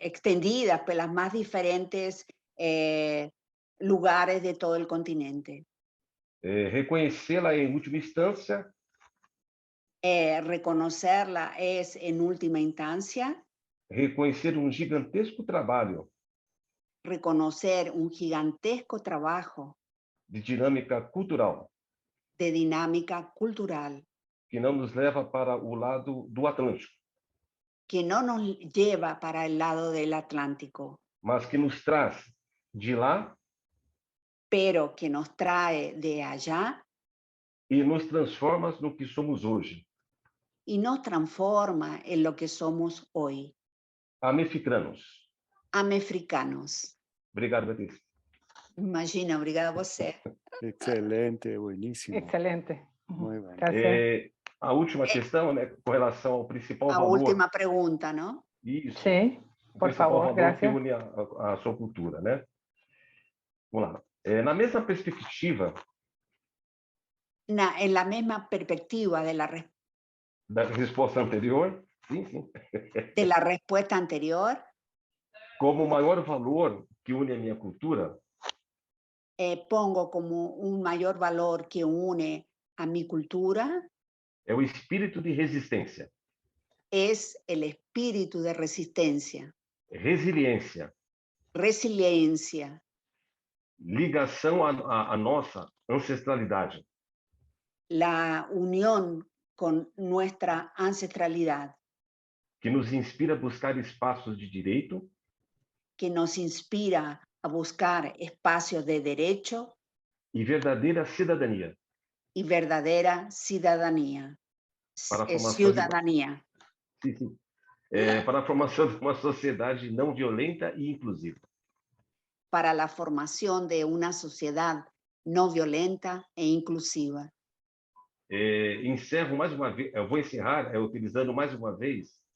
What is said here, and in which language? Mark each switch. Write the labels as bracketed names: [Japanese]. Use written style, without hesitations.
[Spanish] Extendidas pelas más diferentes lugares de todo el continente. [Portuguese] Reconhecê-la em última instância. [Spanish] reconocerla es, en última instancia, [Portuguese] reconhecer gigantesco trabalho [Spanish] reconocer un gigantesco trabajo [Portuguese] de dinâmica cultural [Spanish] de dinámica cultural [Portuguese] que não nos leva para o lado do Atlântico, [Spanish] que no nos lleva para el lado del Atlántico, [Portuguese] mas que nos traz de lá [Spanish] pero que nos trae de allá [Portuguese] e nos transforma no que somos hoje. [Spanish] y nos transforma en lo que somos hoy, [Portuguese] Amefricanos. [Spanish] amefricanos. [Portuguese] Obrigado, Beatriz. Imagina, obrigada a você. [Spanish] Excelente, buenísimo. Excelente. Muy bueno. Gracias. [Portuguese] A última questão, né, com relação ao principal [Spanish] La [Portuguese] valor. [Spanish] última pregunta, ¿no? [Portuguese] Isso. [Spanish] Sí, [Portuguese] O [Spanish] por [Portuguese] principal [Spanish] favor, [Portuguese] valor que [Spanish] gracias. [Portuguese] une a sua cultura, né? Vamos lá. Na mesma perspectiva [Spanish] En la misma perspectiva [Portuguese] da resposta anterior, sim. [Spanish] de la respuesta anterior, [Portuguese] Como o maior valor que une a minha cultura [Spanish] pongo como un mayor valor que une a mi cultura [Portuguese] é o espírito de resistência, [Spanish] es el espíritu de resistencia, [Portuguese] resiliência, [Spanish] resiliencia, [Portuguese] ligação à nossa ancestralidade, [Spanish] la unión con nuestra ancestralidad, [Portuguese] que nos inspira a buscar espaços de direito [Spanish] que nos inspira a buscar espacios de derecho [Portuguese] e verdadeira cidadania [Spanish] y verdadera ciudadanía. [Portuguese] para a formação [Spanish] Ciudadanía. [Portuguese] sim. Para a formação de uma sociedade não violenta e inclusiva. [Spanish] Para la formación de una sociedad no violenta e inclusiva. [Portuguese] Encerro mais uma vez, eu vou encerrar utilizando mais uma vez